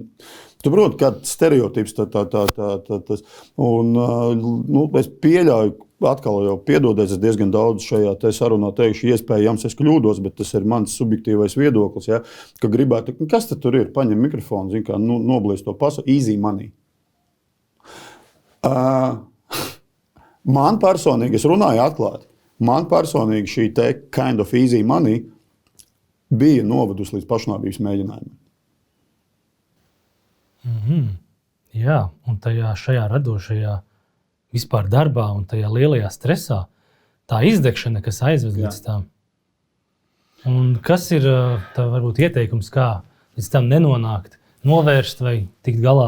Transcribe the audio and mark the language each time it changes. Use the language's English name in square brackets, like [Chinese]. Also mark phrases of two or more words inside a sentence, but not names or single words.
[Latvian] Tu proti, kāds stereotips tas. Un es pieļauju, atkal jau piedodies, es diezgan daudz šajā te sarunā teikšu, iespējams es kļūdos, bet tas ir mans subjektīvais viedoklis, ja, ka gribētu, kas tad tur ir, paņem mikrofonu, zin kā, noblies to pasu, [English] easy money. [Latvian] Man personīgi, es runāju atklāti, man personīgi šī te [English] kind of easy money [Latvian] bija novadusi līdz pašnāvības mēģinājumiem. Jā, un šajā radošajā vispār darbā un tajā lielajā stresā, tā izdegšana, kas aizved līdz tam. Un kas ir tā varbūt ieteikums, kā līdz tam nenonākt, novērst vai tikt galā?